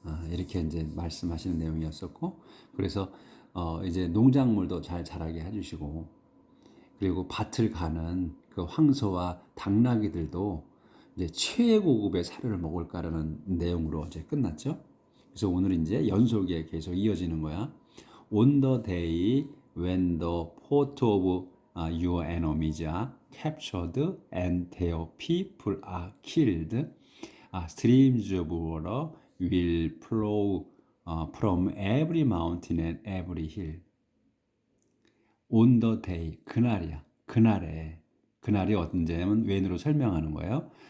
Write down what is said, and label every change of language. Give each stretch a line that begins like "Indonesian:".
Korean: 이렇게 이제 말씀하시는 내용이었었고, 그래서 이제 농작물도 잘 자라게 해주시고, 그리고 밭을 가는 그 황소와 당나귀들도 이제 최고급의 사료를 먹을까라는 내용으로 이제 끝났죠. 그래서 오늘 이제 연속에 계속 이어지는 거야.
English: On the day when the port of your enemies are captured and their people are killed, streams of water will flow from every mountain and every hill. On the day,
Korean: 그날이야. 그날이 언제냐면 when으로 설명하는 거예요.